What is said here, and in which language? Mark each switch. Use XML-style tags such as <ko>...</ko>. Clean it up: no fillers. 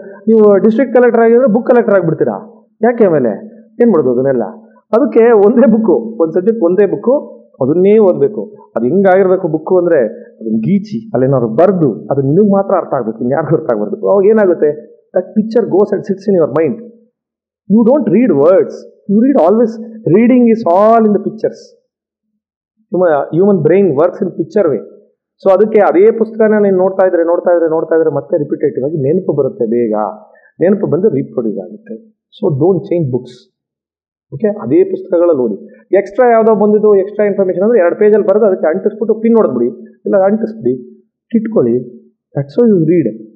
<kn>ನೀವು district collector ಆಗಿದ್ರೆ book collector ಆಗಿಬಿಡ್ತೀರಾ? ಯಾಕೆ? ಆಮೇಲೆ ಏನು ಮಾಡೋದು ಅದನ್ನೆಲ್ಲ? ಅದಕ್ಕೆ ಒಂದೇ ಬುಕ್ಕು, ಒಂದು ಸಬ್ಜೆಕ್ಟ್ ಒಂದೇ ಬುಕ್ಕು, ಅದನ್ನೇ ಓದಬೇಕು. ಅದು ಹೆಂಗಾಗಿರ್ಬೇಕು ಬುಕ್ಕು ಅಂದರೆ, ಅದನ್ನು ಗೀಚಿ ಅಲ್ಲೇನಾದ್ರು ಬರೆದು ಅದು ನಿನಗೆ ಮಾತ್ರ ಅರ್ಥ ಆಗಬೇಕು, ಇನ್ಯಾರಿಗೂ ಅರ್ಥ ಆಗಬಾರ್ದು. ಅವಾಗ ಏನಾಗುತ್ತೆ,</kn> <en>That picture goes and sits in your mind. You don't read words. You read always. Reading is all in the pictures. Human brain works in picture way.</en> <kn>So ಅದಕ್ಕೆ ಅದೇ ಪುಸ್ತಕನ ನೀನು ನೋಡ್ತಾ ಇದ್ರೆ ಮತ್ತೆ ರಿಪಿಟೇಟಿವ್ ಆಗಿ ನೆನಪು ಬರುತ್ತೆ, ಬೇಗ ನೆನಪು ಬಂದು ರೀಪ್ರೊಡ್ಯೂಸ್ ಆಗುತ್ತೆ.</kn> <en>So don't change books.</en> <kn>Okay, ಅದೇ ಪುಸ್ತಕಗಳಲ್ಲಿ ಓದಿ. ಎಕ್ಸ್ಟ್ರಾ ಯಾವುದೋ ಬಂದಿದ್ದು ಎಕ್ಸ್ಟ್ರಾ ಇನ್ಫಾರ್ಮೇಷನ್ ಅಂದರೆ 2 ಪೇಜಲ್ಲಿ ಬರೆದು ಅದಕ್ಕೆ ಅಂಟಿಸ್ಬಿಟ್ಟು ಪಿನ್ ಹೊಡೆದ್ಬಿಡಿ, ಇಲ್ಲ ಅಂಟಿಸ್ಬಿಡಿ, ಇಟ್ಕೊಳ್ಳಿ.</kn> <en>That's how you read.</en>